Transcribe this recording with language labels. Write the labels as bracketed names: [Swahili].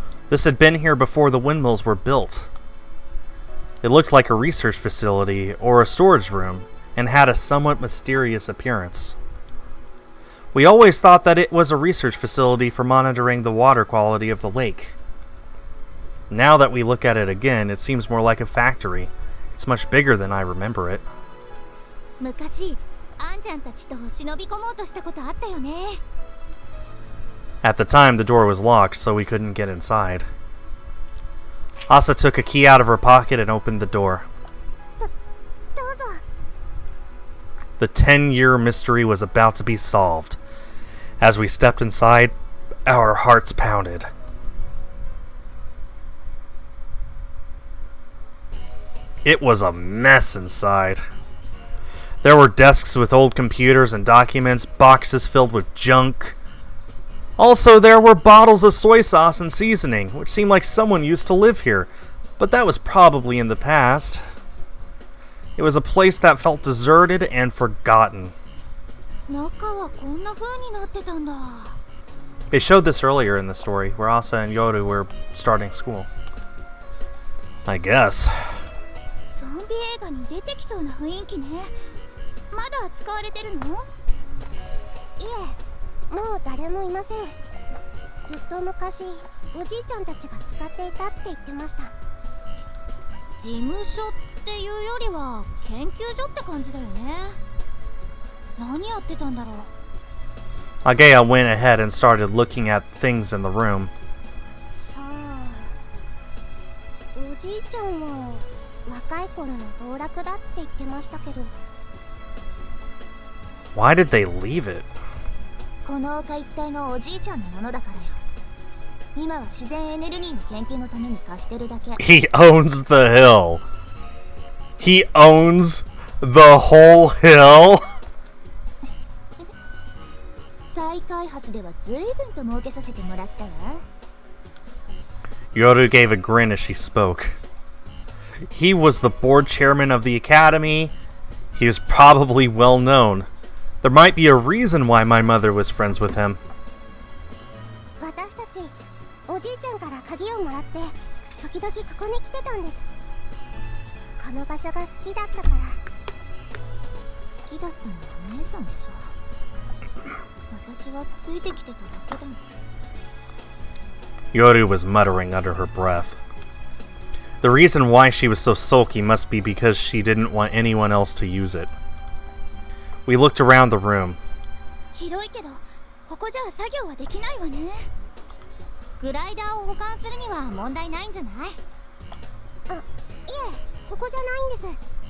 [English] This had been here before the windmills were built. It looked like a research facility or a storage room and had a somewhat mysterious appearance. We always thought that it was a research facility for monitoring the water quality of the lake. Now that we look at it again, it seems more like a factory. It's much bigger than I remember it. [Japanese] 昔、あんちゃんたちと忍び込もうとしたことあったよね。 [English] At the time, the door was locked, so we couldn't get inside. Asa took a key out of her pocket and opened the door. [Japanese] どうぞ。 [English] The 10-year mystery was about to be solved. As we stepped inside, our hearts pounded. It was a mess inside. There were desks with old computers and documents, boxes filled with junk. Also, there were bottles of soy sauce and seasoning, which seemed like someone used to live here, but that was probably in the past. It was a place that felt deserted and forgotten. [Japanese] 中はこんな風になってたんだ。 [English] They showed this earlier in the story, where Asa and Yoru were starting school. I guess. [Japanese] ゾンビ映画に出てきそうな雰囲気ね。まだ使われてるの？いえ、もう誰もいません。ずっと昔、おじいちゃんたちが使っていたって言ってました。事務所っていうよりは研究所って感じだよね。何やってたんだろう。 [English] Agea went ahead and started looking at things in the room. [Japanese] さあ、おじいちゃんは若い頃の道楽だって言ってましたけど。 [English] Why did they leave it? [Japanese] この丘一帯がおじいちゃんのものだからよ。今は自然エネルギーの研究のために貸してるだけ。 [English] He owns the hill. He owns the whole hill? [Japanese] 再開発では随分と儲けさせてもらったわ。 [English] Yoru gave a grin as she spoke. He was the board chairman of the academy. He was probably well known. There might be a reason why my mother was friends with him. [Japanese] 私たち、おじいちゃんから鍵をもらって、時々ここに来てたんです。この場所が好きだったから。好きだったのは姉さんでしょ。私はついてきてただけだもん。 [English] Yoru was muttering under her breath. The reason why she was so sulky must be because she didn't want anyone else to use it. We looked around the room. [Japanese] 広いけど、ここじゃ作業はできないわね。グライダーを保管するには問題ないんじゃない？あ、いえ、ここじゃないんです。